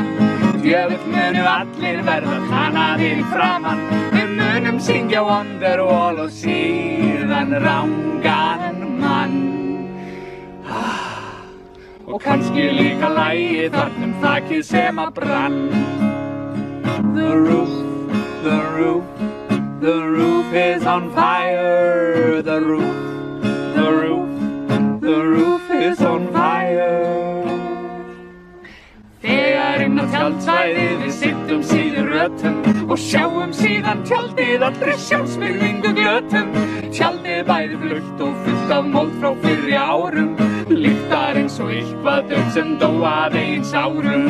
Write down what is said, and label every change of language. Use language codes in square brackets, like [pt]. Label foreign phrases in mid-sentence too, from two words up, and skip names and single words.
[is] Djöfull munum allir verða tanaðir í framan. Við munum syngja Wonderwall og síðan rangan mann. Og kannski líka lagið þarna þakið sem að brann. [en] The roof, the roof, the roof is on fire. The roof, the roof, the roof is on fire. [is] Þegar inn á tjaldsvæðið við sittum síður rötum og sjáum síðan tjaldið allri sjálfsvirðingu glötum. Tjaldið bæði blautt og fullt af mold frá fyrri árum. Lyktar eins og eitthvað dögt sem dó af eigin sárum.